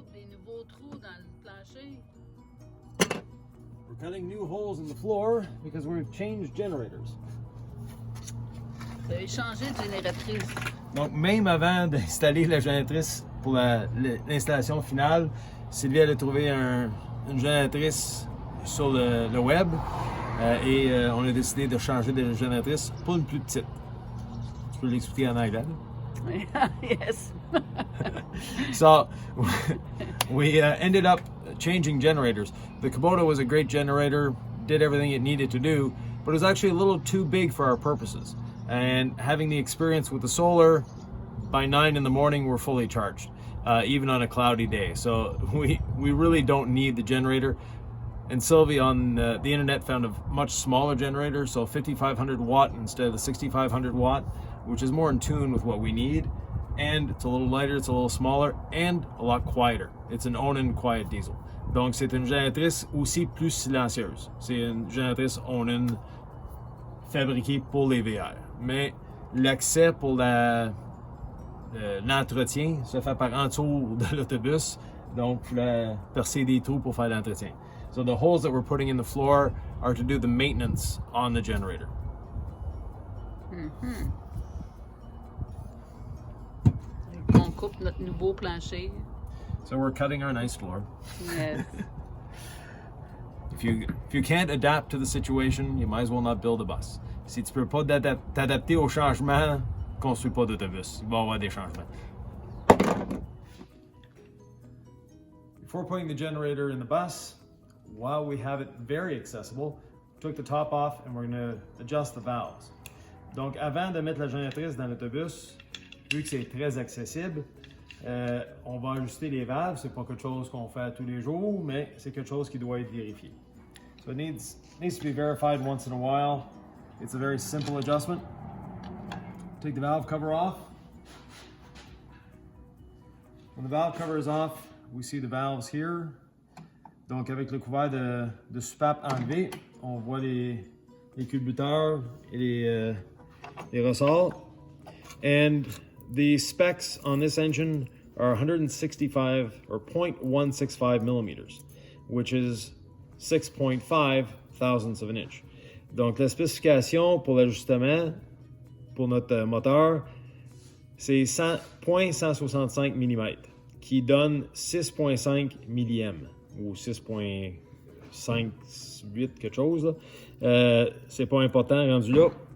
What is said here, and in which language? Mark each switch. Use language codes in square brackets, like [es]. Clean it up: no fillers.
[fr] nouveaux trous dans le plancher. [en] We're cutting new holes in the floor because we've changed generators. [fr] Vous avez changé de génératrice. Donc, même avant d'installer la génératrice pour l'installation finale, Sylvie elle a trouvé une génératrice sur le web et on a décidé de changer de génératrice pour une plus petite. Tu peux l'expliquer en anglais? [en] Yes. So, we ended up changing generators. The Kubota was a great generator, did everything it needed to do, but it was actually a little too big for our purposes. And having the experience with the solar, by 9 in the morning, we're fully charged, even on a cloudy day. So we really don't need the generator. And Sylvie on the internet found a much smaller generator, so 5500 watt instead of the 6500 watt, which is more in tune with what we need. And it's a little lighter, it's a little smaller, and a lot quieter. It's an Onan quiet diesel. [fr] Donc c'est une génératrice aussi plus silencieuse. C'est une génératrice Onan fabriquée pour les VR. Mais l'accès pour l'entretien se fait par en dessous de l'autobus. Donc il faut percer des trous pour faire l'entretien. [en] So the holes that we're putting in the floor are to do the maintenance on the generator. Mm-hmm. [fr] On coupe notre nouveau plancher. [en] So we're cutting our nice floor. Yes. If you can't adapt to the situation, you might as well not build a bus. [fr] Si tu peux pas t'adapter au changement, construis pas d'autobus. Il va y avoir des changements. [en] Before putting the generator in the bus, while we have it very accessible, took the top off and we're going to adjust the valves. [fr] Donc avant de mettre la génératrice dans l'autobus, vu que c'est très accessible, on va ajuster les valves. C'est pas quelque chose qu'on fait tous les jours, mais c'est quelque chose qui doit être vérifié. [en] So it needs to be verified once in a while. It's a very simple adjustment. Take the valve cover off. When the valve cover is off, we see the valves here. [fr] Donc avec le couvert de soupape enlevé, on voit les culbuteurs et les ressorts. [en] And the specs on this engine are 165 or 0.165 millimeters, which is 6.5 thousandths of an inch. [fr] Donc la spécification pour l'ajustement pour notre moteur, c'est 0.165 mm, qui donne 6.5 milliem ou 6.58 quelque chose. C'est pas important rendu là.